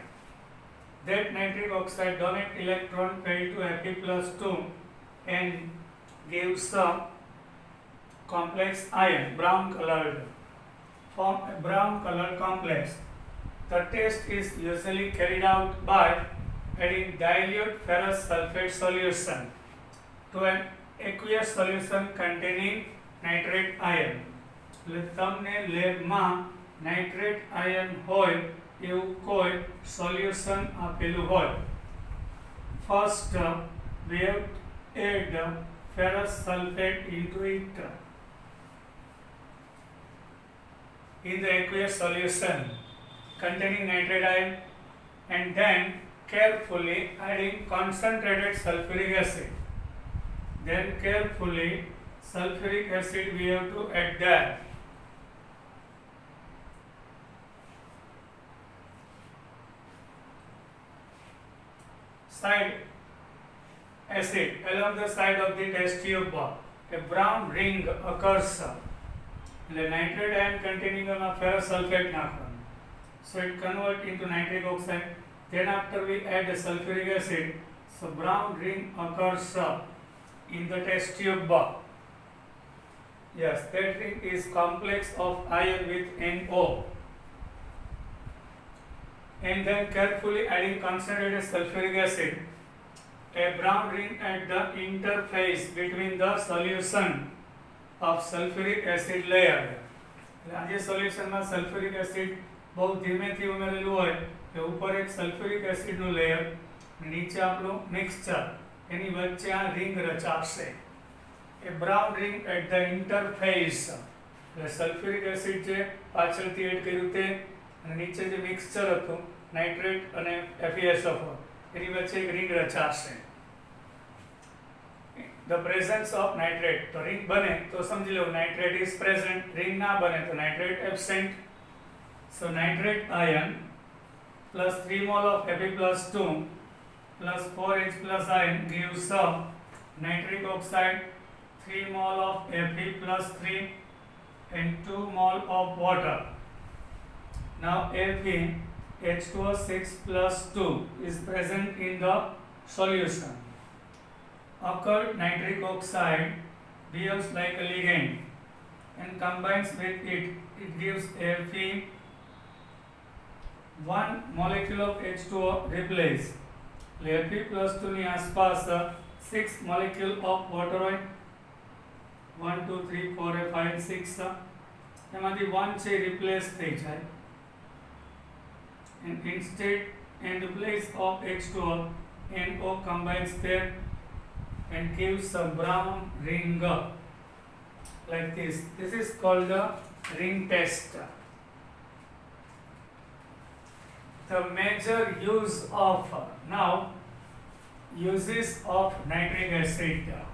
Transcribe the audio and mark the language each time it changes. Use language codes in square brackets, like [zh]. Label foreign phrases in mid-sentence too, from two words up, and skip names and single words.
[en] That nitric oxide donate electron pair to Fe+2 and gives a complex ion, brown colored, form a brown colored complex. The test is usually carried out by adding dilute ferrous sulfate solution to an aqueous solution containing nitrate ion. [gu] તમને લેબમાં [en] nitrate ion [gu] હોય એવું કોઈ સોલ્યુશન આપેલું હોય. [en] First we have to add ferrous sulfate into it in the aqueous solution containing nitrate ion and then carefully adding concentrated sulfuric acid. Then carefully sulfuric acid we have to add that. Side acid along the side of the test tube, a brown ring occurs. [gu] એટલે [en] nitrate ion containing on a ferrous sulfate [gu] નાખવાનું. [en] So it convert into nitric oxide. Then after we add sulfuric acid, so brown ring occurs in the test tube. Yes, that ring is complex of iron with NO. And then carefully adding concentrated sulfuric acid, a brown ring at the interface between the solution of sulfuric acid layer. [gu] આ જે સોલ્યુશનમાં [en] sulfuric acid [gu] બહુ ધીમેથી ઉમેરેલું હોય એ ઉપર એક સલ્ફ્યુરિક એસિડનું લેયર, નીચે આપણું મિક્સચર, એની વચ્ચે આ રિંગ રચાશે. એ [en] brown ring at the interface, [gu] એટલે [en] sulfuric acid [gu] જે પાછળથી એડ કર્યું તે અને નીચે જે મિક્સચર હતું નાઇટ્રેટ અને FeSO4, એની વચ્ચે એક રિંગ રચાશે. [en] The presence of nitrate, [gu] તો રિંગ બને તો સમજી લો [en] nitrate is present, [gu] રિંગ ના બને તો [en] nitrate absent. So nitrate ion plus 3 mole of Fe plus 2 plus 4H plus ion gives nitric oxide, 3 mole of Fe plus 3 and 2 mole of water. Now Fe H2O6 plus 2 is present in the solution. Occurred nitric oxide behaves like a ligand and combines with it. It gives Fe. 1 molecule of H2O replace. [gu] Fe plus 2 ની આસપાસ [en] 6 molecule of water [gu] હોય. 1 2 3 4 5 6, એમાંથી 1 છે replace થઈ જાય. [en] And instead, in the place of H2O, NO combines there and gives a brown ring like this. This is called the ring test. The major use of now uses of nitric acid.